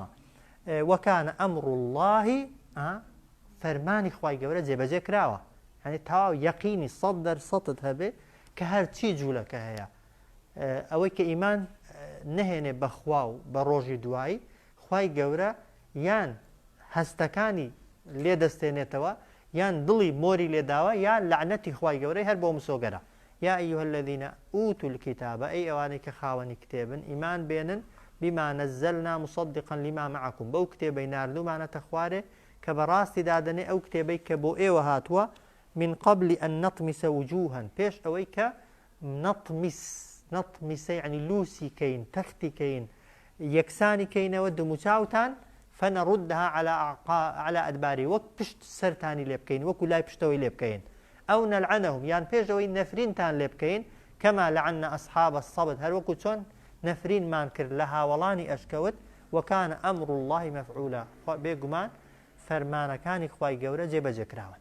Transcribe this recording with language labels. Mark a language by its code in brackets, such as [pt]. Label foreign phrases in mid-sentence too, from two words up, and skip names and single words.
[ar] وەکانە ئەمڕ الله [ckb] فەرمانی خوای گەورە جێبەجێ کراوە یعنی تەواو یەقینی 100% هەبێ کە هەرچی جوولەکە هەیە ئەوەی کە ئیمان نەهێنێ بەخوا و بە ڕۆژی دوایی خوای گەورە یان هەستەکانی لێ دەستێنێتەوە یان دڵی مۆری لێداوە یان لەعنەتی خوای گەورەی هەر بۆ مسۆگەرە. [ar] یا ئەیها الذین ئوتوا الکتاب [ckb] ئەی ئەوانەی کە خاوەنی کتێبن ئیمان بێنن [ar] بما نزلنا مصدقا لما معكم [ckb] بەو کتێبەی ناردومانەتە خوارێ کە بەڕاستی دادەنێ ئەو کتێبەی کە بۆ ئێوە هاتووە [ar] من قبل أن نطمس وجوها [ckb] پێش ئەوەی کە [ar] نطمس يعني [ckb] لوسی کەین تەختی کەین یەکسانی کەینەوە دموچاوتان [ar] فنردها على ئەدباری [ckb] وەک پشت سەرتانی لێ بکەین وەکو لای پشتەوەی لێ بکەین [ar] ئەو نەلعنەهم [ckb] یان پێشەوەی نەفرینتان لێ بکەین [ar] کەما لەعنە ئەصحاب السەبت [ckb] هەر وەکو چۆن نەفرینمان کرد لە هاوڵانی ئەشکەوت [ar] وەکانە ئەمڕ الله مەفعولا [ckb] بێگومان فەرمانەکانی خوای گەورە جێبەجێکراون.